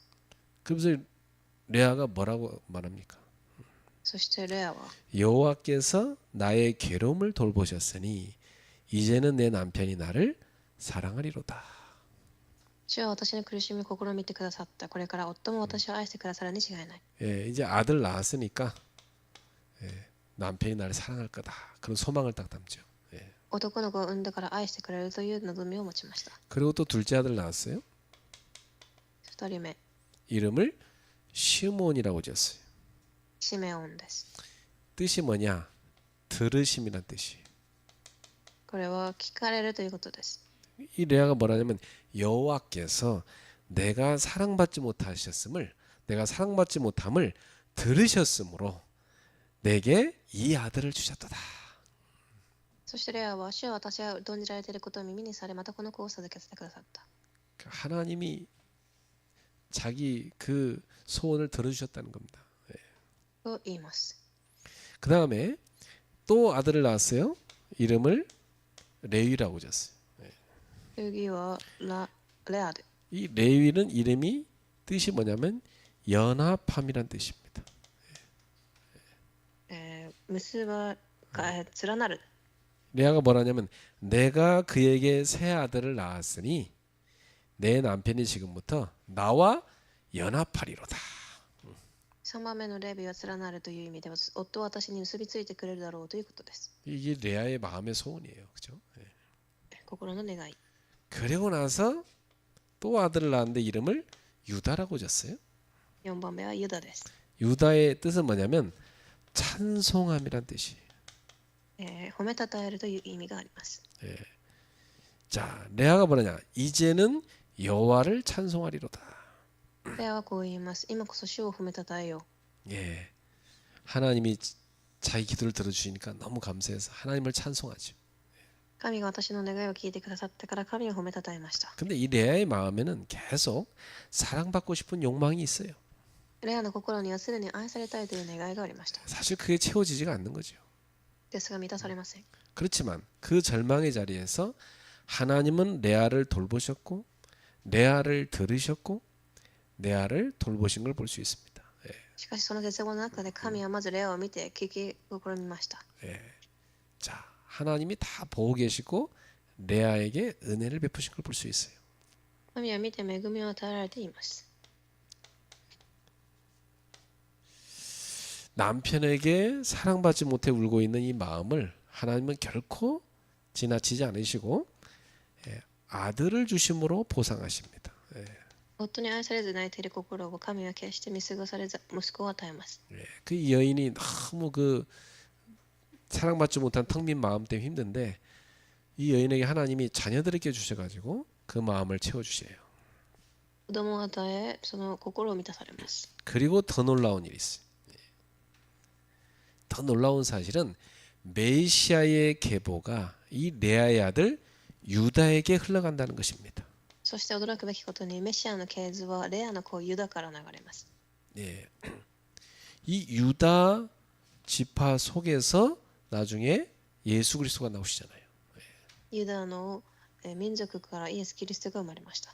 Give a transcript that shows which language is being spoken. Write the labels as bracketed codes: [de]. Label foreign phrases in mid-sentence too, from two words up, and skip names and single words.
[ko] 그래서 레아가 뭐라고 말합니까? [ja] そしてレアは [ko] 여호와께서 나의 괴로움을 돌보셨으니 이제는 내 남편이 나를 사랑하리로다. [ja] 主は私の苦しみを試みてくださった。これから夫も私を愛してくださるに違いない。 [ko] 이제 아들 낳았으니까 남편이 나를 사랑할 거다. 그런 소망을 딱 담죠. [ja] 男の子を産んだから愛してくれるという望みを持ちました。 [ko] 그리고 또 둘째 아들 낳았어요. [ja] 2 人目、 [ko] 이름을 시므온이라고 지었어요. [ja] シメオンです。 [ko] 뜻이 뭐냐? 들으심이란 뜻이에요. [ja] これは聞かれるということです。 [ko] 이 레아가 뭐라냐면 여호와께서 내가 사랑받지 못하셨음을 내가 사랑받지 못함을 들으셨으므로 내게 이 아들을 주셨도다. [ja] そしてレアは主は私が疎んじられていることを耳にされ、またこの子を授けてくださった。 [ko] 하나님이 자기 그 소원을 들어주셨다는 겁니다. [ja] と言います。 [ko] 그 다음에 또 아들을 낳았어요. 이름을 레위라고 지었어요. [ja] 次はレアで。 [ko] 이 레위는 이름이 뜻이 뭐냐면 연합함이란 뜻입니다. [ja] 結ば連なる。 [ko] 레아가 뭐라냐면 내가 그에게 새 아들을 낳았으니 내 남편이 지금부터 나와 연합하리로다. [ja] 3 番目のレビは連なるという意味では、夫は私に結びついてくれるだろうということです。 [ko] 이게 레아의 마음의 소원이에요. 그죠? [ja] 心の願い。 [ko] 그리고 나서 또 아들을 낳았는데 이름을 유다라고 졌어요. [ja] 4 番目はユダです。 [ko] 유다의 뜻은 뭐냐면 찬송함이란 뜻이에요. [ja] 褒めたたえるという意味があります。 [ko] 자, 레아가 뭐냐냐? 이제는 여호와를 찬송하리로다. [ja] レアはこう言います。今こそ主を褒めたたえよう。 [ko] 예, 하나님이 자기 기도를 들어주시니까 너무 감사해서 하나님을 찬송하죠. [ja] 神が私の願いを聞いてくださったから神を褒めたたえました。 [ko] 근데 이 레아의 마음에는 계속 사랑받고 싶은 욕망이 있어요. [ja] レアの心にはすでに愛されたいという願いがありました。 [ko] 사실 그게 채워지지가 않는 거죠. [ja] ですが満たされません。 [ko] 그렇지만 그 절망의 자리에서 하나님은 레아를 돌보셨고 레아를 들으셨고 레아를 돌보신 걸 볼 수 있습니다. [ja] しかしその絶望の中で神はまずレアを見て聞き試みました。 [ko] 자, 하나님이 다 보고 계시고 레아에게 은혜를 베푸신 걸 볼 수 있어요. [ja] 神は見て恵みを与えられています。 [ko] 남편에게 사랑받지 못해 울고 있는 이 마음을 하나님은 결코 지나치지 않으시고 아들을 주심으로 보상하십니다. [ja] 夫に愛されず泣いている心を神は決して見過ごされず息子を与えます。 [ko] 그 여인이 너무 그 사랑받지 못한 텅 빈 마음 때문에 힘든데 이 여인에게 하나님이 자녀들에게 주셔가지고 그 마음을 채워주세요. [ja] 子供を与え、その心を満たされます。 [ko] 그리고 더 놀라운 일이 있어요. 더 놀라운 사실은 메시아의 계보가 이 레아의 아들 유다에게 흘러간다는 것입니다. [ja] そして驚くべきことにメシアの系図はレアの子ユダから流れます。 [ko] 이 유다 지파 속에서 나중에 예수 그리스도가 나오시잖아요. [ja] ユダの民族からイエス・キリストが生まれました。